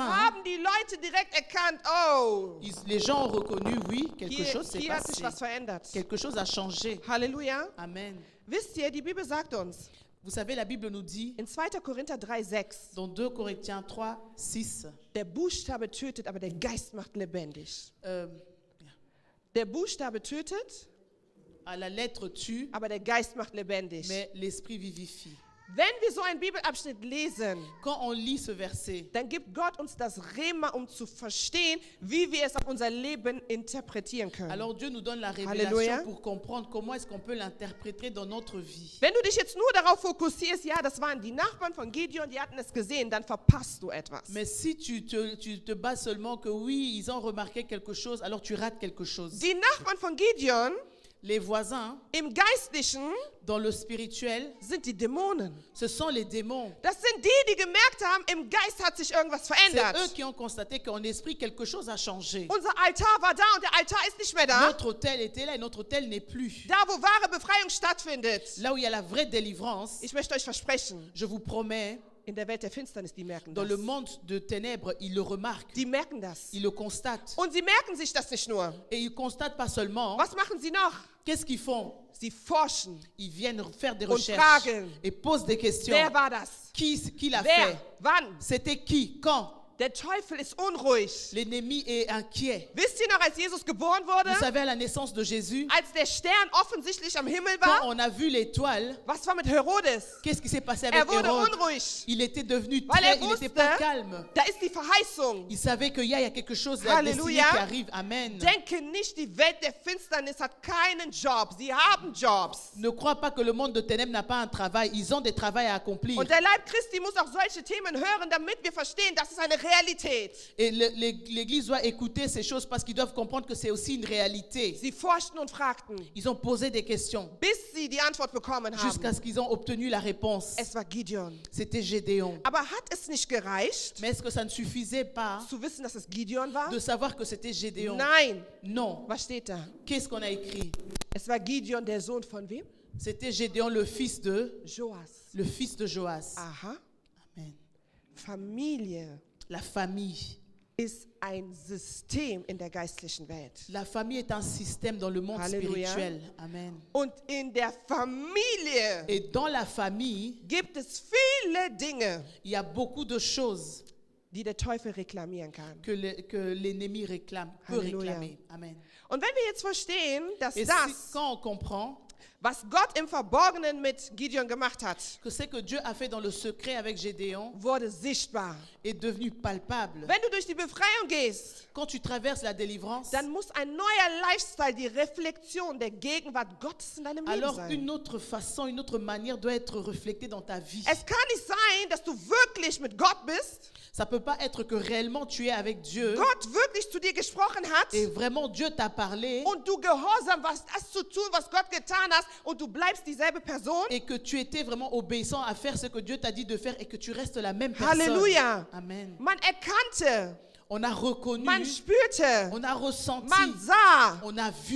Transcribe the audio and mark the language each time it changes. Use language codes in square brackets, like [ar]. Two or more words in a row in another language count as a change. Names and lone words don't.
[de] haben die Leute direkt erkannt, oh, [fr] Les gens ont reconnu, oui, quelque chose s'est [de] hier hat sich was [fr] passé. [de] verändert. [fr] Quelque chose a changé. Halleluja. Amen. [de] Wisst ihr, die Bibel sagt uns [fr] Vous savez, la Bible nous dit, [de] in 2. Korinther 3,6, [fr] dans 2 Corinthiens 3, 6, [de] der Buchstabe tötet, aber der Geist macht lebendig. [fr] euh, [de] Der Buchstabe tötet, [fr] à la lettre tue, [de] aber der Geist macht lebendig. [fr] mais l'esprit vivifie. [de] Wenn wir so einen Bibelabschnitt lesen, [fr] Quand on lit ce verset, [de] dann gibt Gott uns das Rema, um zu verstehen, wie wir es auf unser Leben interpretieren können. [fr] alors Dieu nous donne la révélation Halleluja. pour comprendre comment est-ce qu'on peut l'interpréter dans notre vie. [de] Wenn du dich jetzt nur darauf fokussierst, ja, das waren die Nachbarn von Gideon, die hatten es gesehen, dann verpasst du etwas. [fr] Mais si tu te bases seulement que oui, ils ont remarqué quelque chose, alors tu rates quelque chose. [de] Die Nachbarn von Gideon [fr] Les voisins, [de] im Geistlichen [fr] dans le spirituel, [de] sind die Dämonen. [fr] ce sont les démons. [de] Das sind die gemerkt haben, im Geist hat sich irgendwas [fr] C'est [de] verändert. [fr] eux qui ont constaté qu'en esprit, quelque chose a changé. [de] Unser Altar war da und der Altar ist nicht mehr da. [fr] Notre autel était là et notre autel n'est plus. [de] Da, wo wahre Befreiung stattfindet. [fr] Là où il y a la vraie délivrance, [de] Ich möchte euch versprechen, [fr] je vous promets, [de] in der Welt der Finsternis, die merken [fr] dans [de] das. [fr] le monde de ténèbres, ils le remarquent, [de] Die merken das. [fr] ils le constatent. [de] Und sie merken sich das nicht nur. [fr] Et ils constatent pas seulement, [de] Was machen sie noch? [fr] qu'est-ce qu'ils font? [de] Sie forschen. [fr] Ils viennent faire des [de] Und [fr] recherches [de] fragen. [fr] et posent des questions. [de] Wer war das? [fr] Qui l'a [de] Wer? [fr] fait? [de] Wann? [fr] C'était qui? Quand? [de] Der Teufel ist unruhig. [fr] L'ennemi est inquiet. [de] Wisst ihr noch, als Jesus geboren wurde? [fr] Vous savez, à la naissance de Jésus, [de] Als der Stern offensichtlich am Himmel [fr] quand [de] war? [fr] on a vu l'étoile, [de] Was war mit Herodes? [fr] qu'est-ce qui s'est passé avec [de] Wurde [fr] Hérode? [de] unruhig. [fr] Il était devenu [de] Weil [fr] très, [de] er [fr] il n'était pas [de] wusste, [fr] calme. [de] da ist die Verheißung. [fr] Il savait qu'il y a quelque chose de destiné Halleluja. qui arrive. Amen. [de] Denke nicht, die Welt der Finsternis hat keinen Job. Sie haben Jobs. [fr] Ne crois pas que le monde de ténèbres n'a pas un travail. Ils ont des travails à accomplir. [de] Und der Leib Christi muss auch solche Themen hören, damit wir verstehen, das ist eine Realität. [fr] Et l'Église doit écouter ces choses parce qu'ils doivent comprendre que c'est aussi une réalité. [de] Sie forschten und fragten, [fr] Ils ont posé des questions [de] bis sie die Antwort bekommen [fr] jusqu'à [de] haben. [fr] ce qu'ils ont obtenu la réponse. [de] Es war Gideon. [fr] C'était Gédéon. [de] Aber hat es nicht gereicht, [fr] Mais est-ce que ça ne suffisait pas [de] zu wissen, dass es Gideon war? [fr] de savoir que c'était Gédéon? [de] Nein. [fr] Non. [de] Was steht da? [fr] Qu'est-ce qu'on a écrit? [de] Es war Gideon, der Sohn von wem? [fr] C'était Gédéon, le fils de Joas. Joas. Aha. Amen. [de] Familie [fr] La famille. [de] ist ein System in der geistlichen Welt. [fr] La famille est un système dans le monde Halleluja. spirituel. Amen. [de] Und in der Familie [fr] Et dans la famille, [de] gibt es viele Dinge, [fr] il y a beaucoup de choses [de] die der Teufel reklamieren kann. [fr] que l'ennemi réclame, peut Halleluja. réclamer. Amen. [de] Und wenn wir jetzt verstehen, dass [fr] Et [de] das, [fr] quand on comprend [de] was Gott im Verborgenen mit Gideon gemacht hat, [fr] que ce que Dieu a fait dans le secret avec Gédéon [de] wurde sichtbar. [fr] est devenu palpable, [de] Wenn du durch die Befreiung gehst, [fr] quand tu traverses la délivrance, [de] dann muss ein neuer Lifestyle, die Reflexion der Gegenwart Gottes in deinem Leben [fr] alors [de] sein. [fr] une autre façon, une autre manière doit être reflétée dans ta vie. [de] Es kann nicht sein, dass du wirklich mit Gott bist, [fr] Ça ne peut pas être que réellement tu es avec Dieu [de] Gott wirklich zu dir gesprochen hat [fr] et vraiment Dieu t'a parlé [de] und du gehorsam warst, das zu tun, was Gott getan hat und du bleibst dieselbe Person. [fr] et que tu étais vraiment obéissant à faire ce que Dieu t'a dit de faire et que tu restes la même personne. Halleluja. Amen. [de] Man erkannte, [fr] On a reconnu, [de] man spürte, [fr] on a ressenti, [de] man sah [fr] on a vu